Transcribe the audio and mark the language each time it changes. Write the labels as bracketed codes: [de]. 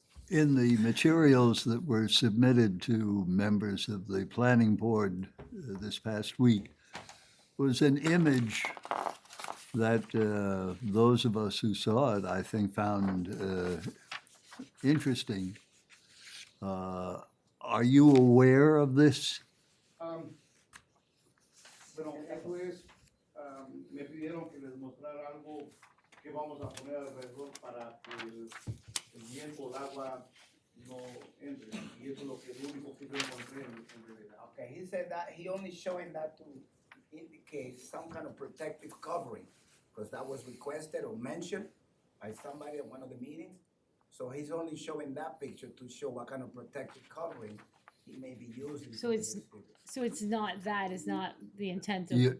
[en] In the materials that were submitted to members of the planning board this past week was an image that those of us who saw it, I think, found interesting. Are you aware of this? [es] Bueno, eso es, me pidieron que les mostrara algo que vamos a poner alrededor para que el viento, el agua no entre. Y eso es lo único que yo encontré en realidad. [en] Okay, he said that he only showing that to indicate some kind of protective covering, because that was requested or mentioned by somebody at one of the meetings. So he's only showing that picture to show what kind of protective covering he may be using. So it's- So it's not, that is not the intent of,